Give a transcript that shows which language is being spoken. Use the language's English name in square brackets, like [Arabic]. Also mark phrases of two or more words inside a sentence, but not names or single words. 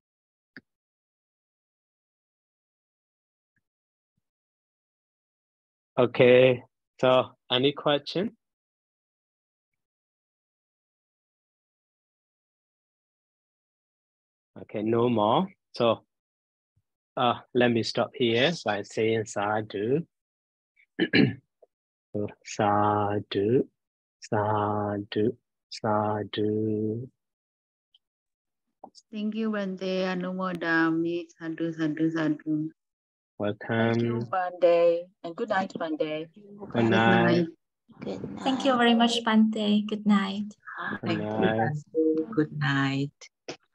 [English] Okay. So any question? Okay, no more. So let me stop here by saying sadhu. [Pali] So, sadhu. Sadhu, sadhu. [English] Thank you, [Pali] Bante. Anumodami. Sadhu, sadhu, sadhu. [English] Welcome. Thank you, Bante. And good night, Bante. Good night. Good night. Thank you very much, Bante. Good night. Good night. Good night.